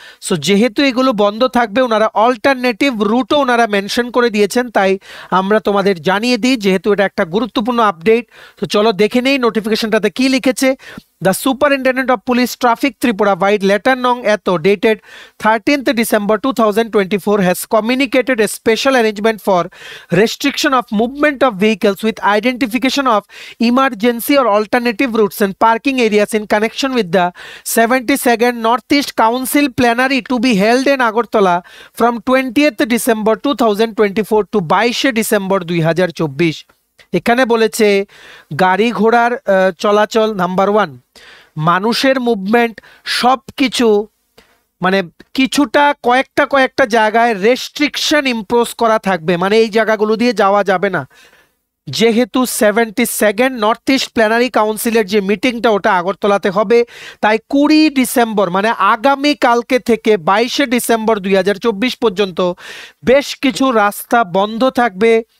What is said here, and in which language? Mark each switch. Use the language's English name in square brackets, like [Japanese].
[Bangla] So যেহেতু এগুলো বন্ধ থাকবে, ওনারা অল্টারনেটিভ রুটও ওনারা মেনশন করে দিয়েছেন, তাই আমরা তোমাদের জানিয়ে দিই, যেহেতু এটা একটা গুরুত্বপূর্ণ আপডেট। তো চলো দেখে নেই নোটিফিকেশনটাতে কি লিখেছে। [English] The Superintendent of Police Traffic Tripura vide letter nong eto dated 13th December 2024 has communicated a special arrangement for restriction of movement of vehicles with identification of emergency or alternative routes and parking areas in connection with the 72nd Northeast Council plenary to be held in Agartala from 20th December 2024 to 22 December 2024। [Bangla] এখানে বলেছে গাড়ি ঘোড়ার চলাচল, number 1, মানুষের movement, সব কিছু কিছুটা কয়েকটা জায়গায় রেস্ট্রিকশন ইম্পোজ করা থাকবে, এই জায়গাগুলো দিয়ে যাওয়া যাবে না। যেহেতু 72nd নর্থ ইস্ট প্ল্যানারি কাউন্সিলের যে মিটিংটা ওটা আগরতলাতে হবে, তাই 20 ডিসেম্বর আগামী কালকে থেকে 22 ডিসেম্বর 2024 পর্যন্ত বেশ কিছু রাস্তা বন্ধ থাকবে।